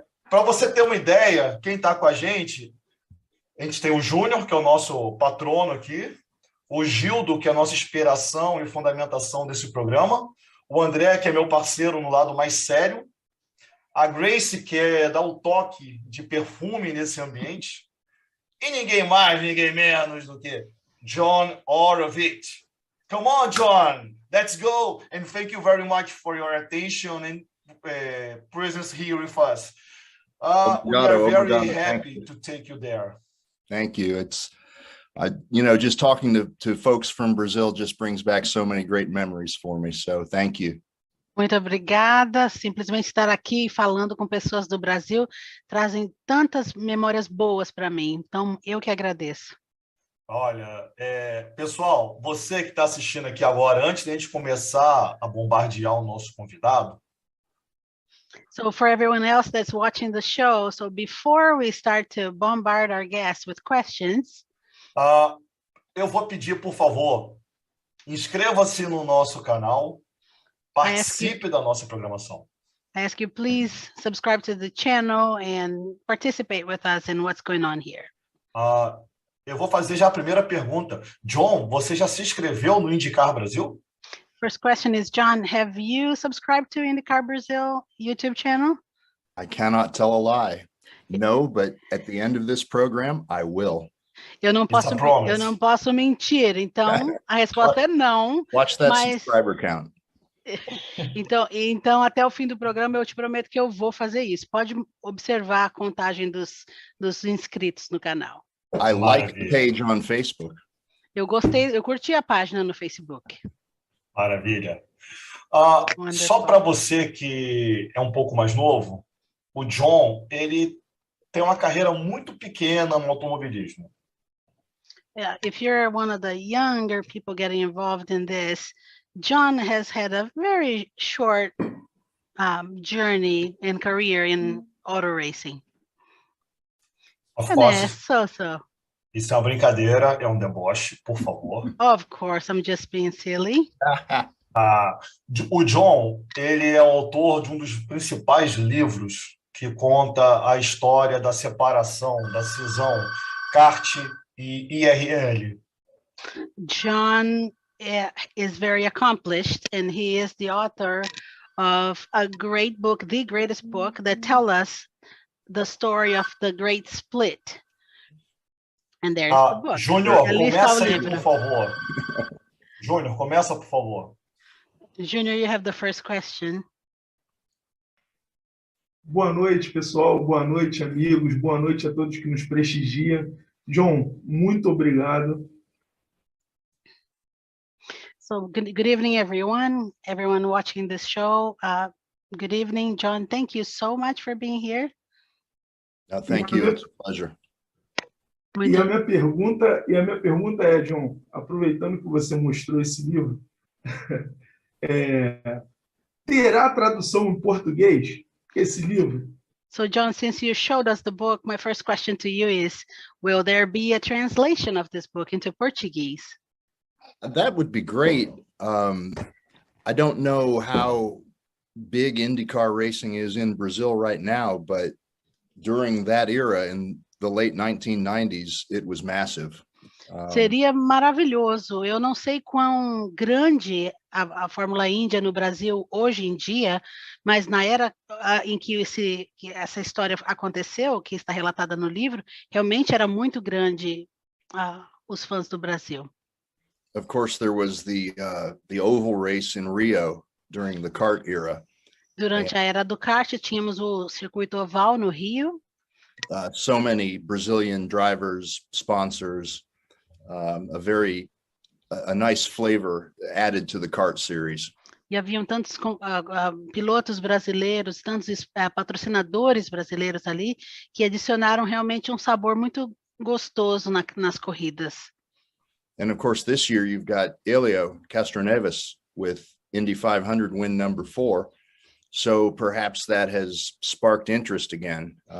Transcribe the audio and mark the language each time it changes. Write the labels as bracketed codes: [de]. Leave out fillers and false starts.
[pt] Para você ter uma ideia, quem está com a gente tem o Júnior, que é o nosso patrono aqui, o Gildo, que é a nossa inspiração e fundamentação desse programa, o André, que é meu parceiro no lado mais sério, a Grace, que dá o toque de perfume nesse ambiente, e ninguém mais, ninguém menos do que John Oreovicz. [en] Come on, John, let's go, and thank you very much for your attention and presence here with us. We are very happy to take you there. Thank you. It's just talking to folks from Brazil just brings back so many great memories for me. So thank you. [pt] Muito obrigada. Simplesmente estar aqui falando com pessoas do Brasil trazem tantas memórias boas para mim. Então, eu que agradeço. Olha, pessoal, você que está assistindo aqui agora, antes de a gente começar a bombardear o nosso convidado. [en] So for everyone else that's watching the show, so before we start to bombard our guests with questions, [pt] eu vou pedir, por favor, inscreva-se no nosso canal, participe da nossa programação. [en] I ask you, please subscribe to the channel and participate with us in what's going on here. [pt] Eu vou fazer já a primeira pergunta. John, você já se inscreveu no IndyCar Brasil? [en] First question is, John, have you subscribed to IndyCar Brasil YouTube channel? I cannot tell a lie. No, but at the end of this program, I will. [pt] Eu não posso mentir, então a resposta é não. [en] Watch that subscriber count. [pt] Então, até o fim do programa, eu te prometo que eu vou fazer isso. Pode observar a contagem dos inscritos no canal. [en] I like the page on Facebook. [pt] Eu curti a página no Facebook. Maravilha. Só para você que é um pouco mais novo, o John, ele tem uma carreira muito pequena no automobilismo. [en] Yeah, if you're one of the younger people getting involved in this, John has had a very short journey and career in auto racing. Of course. So. [pt] Isso é uma brincadeira, é um deboche, por favor. [en] Of course, I'm just being silly. [pt] O John, ele é autor de um dos principais livros que conta a história da separação, da cisão kart e IRL. [en] John is very accomplished, and he is the author of a great book, the greatest book, that tells us the story of the great split. And there's the book. [pt] Júnior, começa aí, por favor. Júnior, começa, por favor. [en] Júnior, you have the first question. [pt] Boa noite, pessoal. Boa noite, amigos. Boa noite a todos que nos prestigiam. John, muito obrigado. [en] So good evening, everyone watching this show. Good evening, John. Thank you so much for being here. Thank you. It's a pleasure. [pt] E a minha pergunta é, John, aproveitando que você mostrou esse livro, terá tradução em português esse livro? [en] So, John, since you showed us the book, my first question to you is, will there be a translation of this book into Portuguese? That would be great. I don't know how big IndyCar racing is in Brazil right now, but during that era, in the late 1990s, it was massive. [pt] Seria maravilhoso. Eu não sei quão grande a Fórmula Índia no Brasil hoje em dia, mas na era em que essa história aconteceu, que está relatada no livro, realmente era muito grande os fãs do Brasil. [en] Of course, there was the oval race in Rio during the kart era. [pt] Durante a era do kart, tínhamos o circuito oval no Rio. [en] So many Brazilian drivers, sponsors, a nice flavor added to the kart series. [pt] E haviam tantos pilotos brasileiros, tantos patrocinadores brasileiros ali, que adicionaram realmente um sabor muito gostoso nas corridas. [en] And of course, this year you've got Elio Castroneves with Indy 500 win number 4. So perhaps that has sparked interest again.